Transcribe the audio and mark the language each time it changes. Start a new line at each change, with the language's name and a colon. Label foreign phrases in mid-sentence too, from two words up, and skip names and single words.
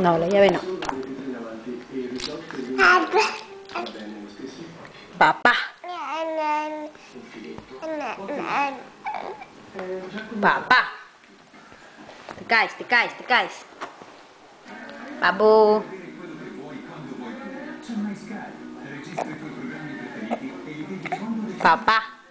Spanish: No, la llave no.
Italian: Solo due litri in avanti e il risotto va bene lo stesso.
Spanish: Papá,
Italian: Un filetto.
Spanish: papá. Te caes, te caes, te caes. Babu. Papá.